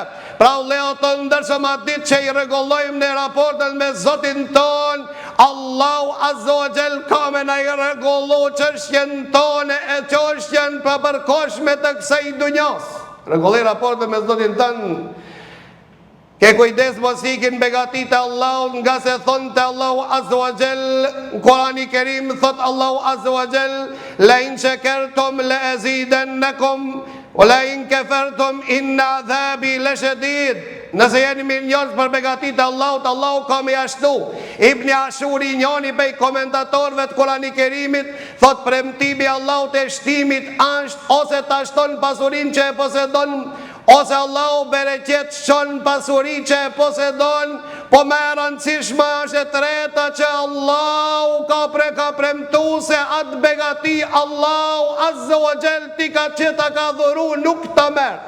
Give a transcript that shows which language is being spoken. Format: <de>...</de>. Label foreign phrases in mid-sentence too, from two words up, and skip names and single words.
<sq>Pra vëllezër të ndershëm, atë ditë që i rregullojmë ne raportet me Zotin ton, Allahu</sq> <ar>عز وجل</ar> <sq>ka me na i rregullu çështjen tonë e çështjen pa të përkohshme të kësaj dunjos. Rregulloj raportet me Zotin ton, Allahu</sq> <ar>عز وجل</ar> <sq>ka me na i rregullu çështjen tonë e çështjen pa përkohshme të kësaj dunjos. Rregulloj raportet me Zotin ton, Allahu Azza wa Jall ka me na i rregullu çështjen tonë e çështjen pa përkohshme të kësaj dunjos. Ke kujdes mos ikin begatit e Allahut, nga se thonë të Allahu</sq> <ar>عز وجل</ar> <sq>në Kurani Kerim, thot Allahu</sq> <ar>عز وجل, لئن شكرتم لأزيدنكم ولئن كفرتم إن عذابي لشديد.</ar> <sq>Nëse jeni mirënjohës për begatit e Allahut, Allahu ka me ashtu. Ibni Ashuri, njëri prej komentatorëve të Kurani Kerimit, thot premtimi i Allahut e shtimit është ose ta shton pasurinë që e posedon, ose Allahu bereqet shon pasuri që e posedon, po më e rëndësishme është e treta që Allahu ka premtu se atë begati Allahu</sq> <ar>عز وجل</ar> <sq>ti ka që ta ka dhuru nuk të merë.</sq>